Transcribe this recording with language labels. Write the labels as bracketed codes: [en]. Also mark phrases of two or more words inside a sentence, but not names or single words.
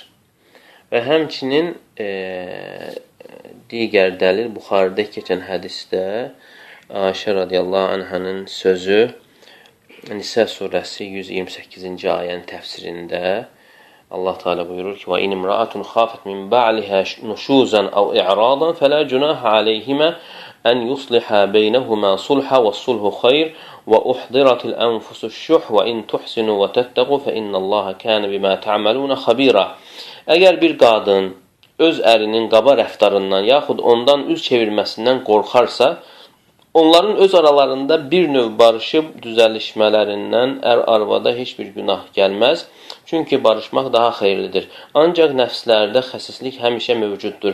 [az] Və həmçinin digər dəlil Buxaridə keçən hədisdə Aişə radiyallahu anhənin sözü Nisə surəsi 128-ci ayənin təfsirində Allah Teala buyurur ki: [ar] "وإن امرأة خافت من بعلها نشوزا أو إعراضا فلا جناح عليهما أن يصلحا بينهما صلحا والصلح خير وأحضرت الأنفس الشح وإن تحسنوا وتتقوا فإن الله كان بما تعملون خبيرا." [az] Əgər bir qadın öz ərinin qaba rəftarından yaxud ondan üz çevirməsindən qorxarsa, onların öz aralarında bir növ barışıb düzəlişmələrindən ər-arvada heç bir günah gəlməz. Çünki barışmaq daha xeyirlidir. Ancaq nəfslərdə xəsislik həmişə mövcuddur.